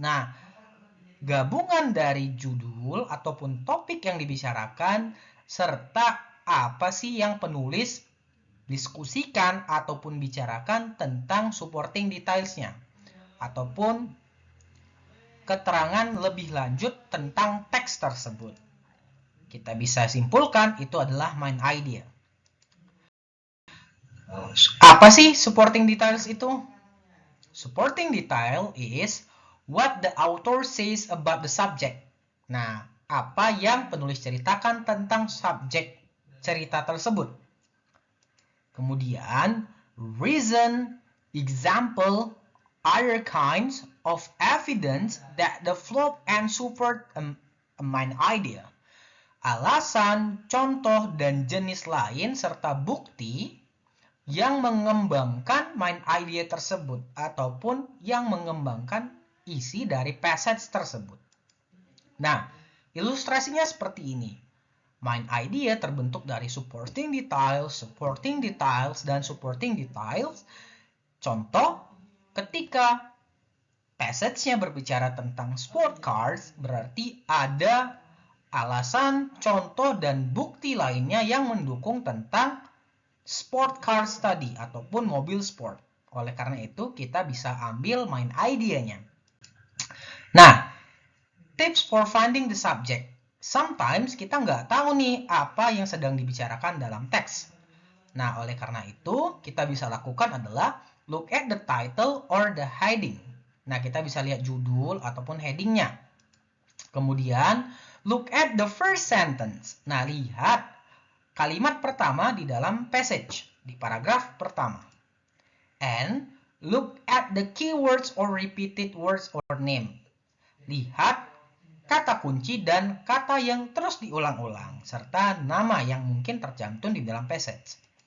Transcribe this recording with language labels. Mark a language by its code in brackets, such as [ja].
[id] Nah, gabungan dari judul ataupun topik yang dibicarakan serta apa sih yang penulis diskusikan ataupun bicarakan tentang supporting detailsnya ataupun keterangan lebih lanjut tentang teks tersebut. Kita bisa simpulkan itu adalah main idea. Apa sih supporting details itu? [en] Supporting detail is what the author says about the subject. [id] Nah, apa yang penulis ceritakan tentang subjek cerita tersebut. [en] Kemudian, reason, example, other kinds of evidence that develop and support a main idea. [id] Alasan, contoh, dan jenis lain serta bukti yang mengembangkan main idea tersebut ataupun yang mengembangkan isi dari passage tersebut. Nah, ilustrasinya seperti ini. Main idea terbentuk dari supporting details, dan supporting details. Contoh, ketika passage-nya berbicara tentang sport cars, berarti ada alasan, contoh, dan bukti lainnya yang mendukung tentang sport cars tadi ataupun mobil sport. Oleh karena itu kita bisa ambil main idea-nya. [en] Nah, tips for finding the subject. [id] Sometimes kita nggak tahu nih apa yang sedang dibicarakan dalam teks. Nah, oleh karena itu kita bisa lakukan adalah [en] look at the title or the heading. [id] Nah, kita bisa lihat judul ataupun headingnya. Kemudian, [en] look at the first sentence. [id] Nah, lihat kalimat pertama di dalam passage, di paragraf pertama. [en] And look at the keywords or repeated words or name. [id] Lihat kata kunci dan kata yang terus diulang-ulang, serta nama yang mungkin tercantum di dalam passage.